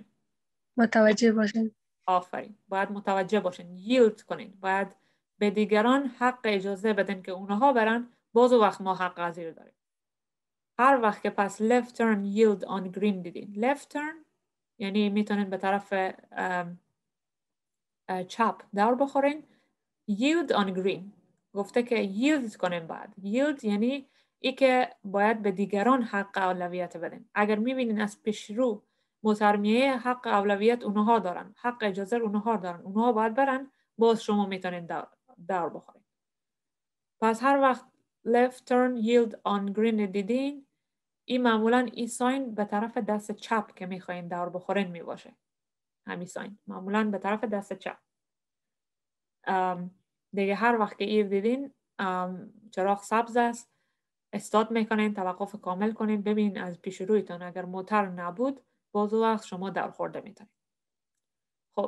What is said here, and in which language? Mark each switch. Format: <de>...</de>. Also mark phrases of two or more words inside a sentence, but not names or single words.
<fa>متوجه باشیم. آفرین، باید متوجه باشین، yield کنین، باید به دیگران حق اجازه بدین که اونها برن، باز وقت ما حق قضیه داریم. هر وقت که پس</fa> <en>left turn yield on green</en> <fa>دیدین،</fa> <en>left turn</en> <fa>یعنی میتونین به طرف چپ دور بخورین.</fa> <en>yield on green</en> <fa>گفته که yield کنین. بعد yield یعنی ای که باید به دیگران حق اولویت بدین. اگر میبینین از پیش رو موترمیه، حق اولویت اونها دارن، حق اجازه اونها دارن، اونها باید برن، باز شما میتونین دور بخورین. پس هر وقت</fa> <en>left turn yield on green</en> <fa>دیدین، این معمولا این ساین به طرف دست چپ که میخواین دور بخورین میباشه. همین ساین معمولا به طرف دست چپ. دیگه هر وقت که ایر دیدین چراغ سبز است، استاد میکنین، توقف کامل کنین، ببین از پیش رویتان اگر موتر نبود، باز وقت شما دور خورده میتونین.</fa>